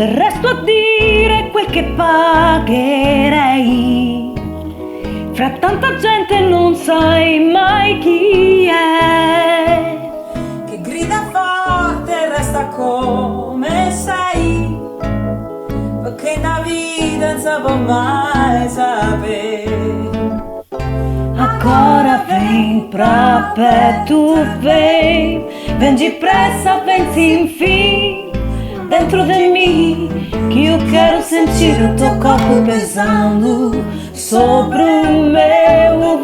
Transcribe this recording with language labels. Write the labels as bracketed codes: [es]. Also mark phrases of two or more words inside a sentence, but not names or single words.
[it] resto a dire quel che pagherei, fra tanta gente non sai mai chi è, Che grida forte e resta come sei, perché la vita non si può mai sapere. [pt] agora vem pra perto, vem depressa, vem sem fim dentro de mim, que eu quero sentir o teu corpo pesando sobre o meu.